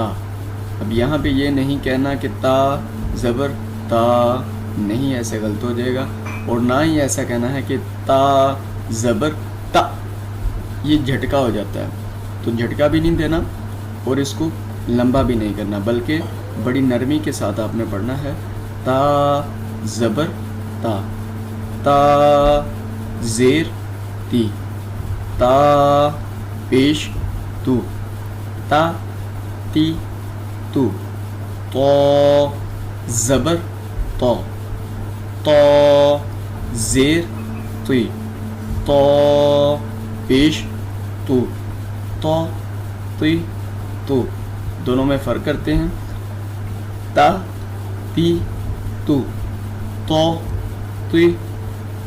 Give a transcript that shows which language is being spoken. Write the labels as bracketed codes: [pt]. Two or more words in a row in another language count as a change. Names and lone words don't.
[ur] اب یہاں پہ یہ نہیں کہنا کہ تا زبر تا، نہیں، ایسے غلط ہو جائے گا۔ اور نہ ہی ایسا کہنا ہے کہ تا زبر تا، یہ جھٹکا ہو جاتا ہے۔ تو جھٹکا بھی نہیں دینا اور اس کو لمبا بھی نہیں کرنا، بلکہ بڑی نرمی کے ساتھ آپ نے پڑھنا ہے۔ تا زبر تا، تا زیر تی، تا پیش تو، تا تی تو، تو زبر تو، تو زیر تی، تو پیش تو، تو تی تو۔ دونوں میں فرق کرتے ہیں۔ تا تی تو، تو تی تو۔